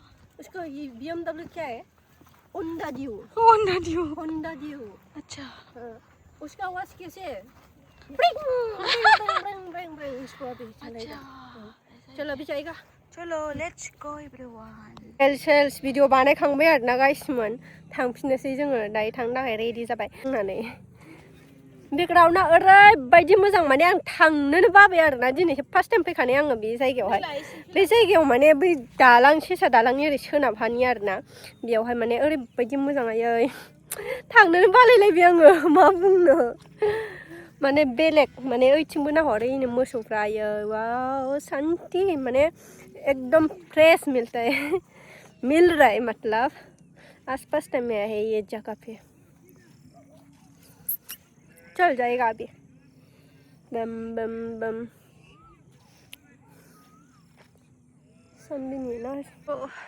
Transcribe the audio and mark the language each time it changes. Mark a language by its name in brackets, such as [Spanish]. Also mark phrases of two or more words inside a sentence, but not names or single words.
[Hindi] उसका ये BMW क्या है? होंडा ड्यू। होंडा ड्यू। होंडा ड्यू। अच्छा हाँ, उसका आवाज कैसे है? ब्रिंग, ब्रिंग, ब्रिंग, ब्रिंग, ब्रिंग, उसको अभी चलेगा। अच्छा चलो अभी जाएगा। चलो [English] let's go everyone. [Bodo] सेल्स भिडिअ बानायखांबाय आरोना गाइसमोन, थांफिननोसै जोङो दायो थांनो थाखाय रेडि जाबाय होननानै। बेकग्राउन्डआ ओरैबायदि मोजां, माने आं थांनोनो बाबाय आरोना। दिनैसो [English] first time [Bodo] फैखानाय आङो बे जायगायावहाय। बे जायगायाव माने बै दालां, सेसा दालांनि ओरै सोनाबहानि आरोना, बेयावहाय माने ओरैबायदि मोजां आयै थांनोनो बालायलायबाय आङो, मा बुंनो। माने बेलेग, माने ओइथिंबो नाहर, ओइनो मोसौफ्रा आयै वाव शांति, [Hindi] माने एकदम फ्रेश मिलता है मिल रहा है, मतलब आज [English] first time [Hindi] आया है ये जगह पे। चल जाएगा अभी। बम बम बम। सन भी नहीं है ना।